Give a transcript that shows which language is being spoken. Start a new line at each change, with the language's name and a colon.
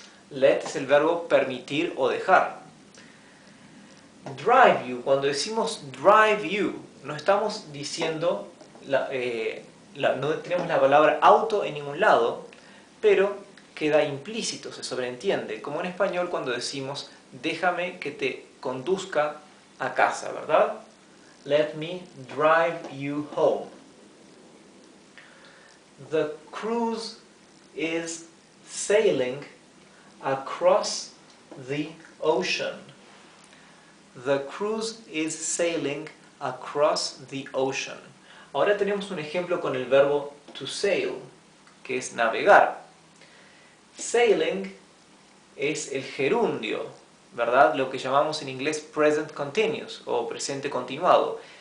Spanish: Let es el verbo permitir o dejar.
English: Drive you,
Spanish: cuando decimos
English: drive you,
Spanish: no estamos diciendo, no tenemos la palabra auto en ningún lado, pero queda implícito, se sobreentiende, como en español cuando decimos déjame que te conduzca a casa, ¿verdad?
English: Let me drive you home. The cruise is sailing across the ocean. The cruise is sailing across the ocean.
Spanish: Ahora tenemos un ejemplo con el verbo to sail, que es navegar. Sailing es el gerundio, ¿verdad? Lo que llamamos en inglés present continuous o presente continuado.